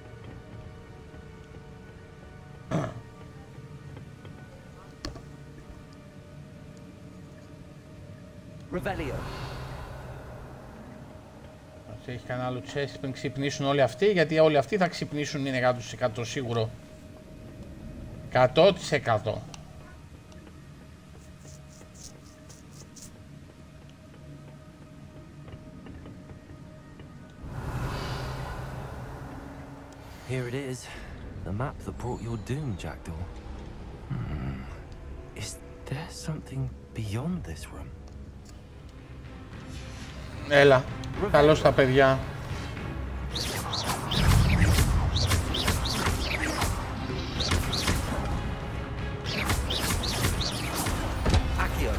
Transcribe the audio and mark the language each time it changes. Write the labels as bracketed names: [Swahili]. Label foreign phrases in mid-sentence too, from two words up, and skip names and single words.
[Latin] Revelio. [Greek] Έχει κανένα άλλο chest πριν ξυπνήσουν όλοι αυτοί, γιατί όλοι αυτοί θα ξυπνήσουν, είναι 100% σίγουρο. 100%. [English] Here it is, the map that brought your doom, Jackdaw. Is there something beyond this room? [Greek] Έλα, καλώς τα παιδιά. [Latin] Accio.